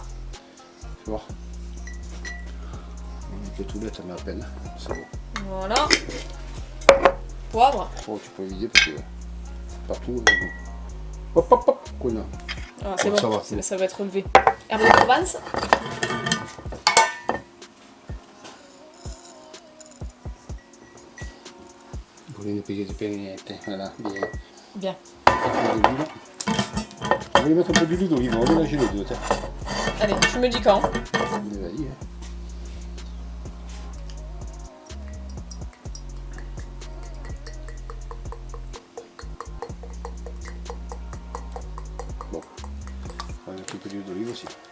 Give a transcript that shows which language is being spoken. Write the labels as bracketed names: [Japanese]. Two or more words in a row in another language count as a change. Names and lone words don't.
[French] Tu vois. On peut tout mettre, mais à peine. C'est bon. Voilà. Poivre. Oh, tu peux vider parce que partout. Hop hop hop, connard. Ah, c'est Oh, bon, ça va. ça va être relevé. Herbe de Provence. [Italian] Volete pigliare pennette, [French] voilà, bien. Bien. On va lui mettre un peu d'huile d'olive, on va mélanger les deux. Tiens. Allez, tu me dis quand. Vas-y, hein. Bon, on va mettre un peu d'huile d'olive aussi.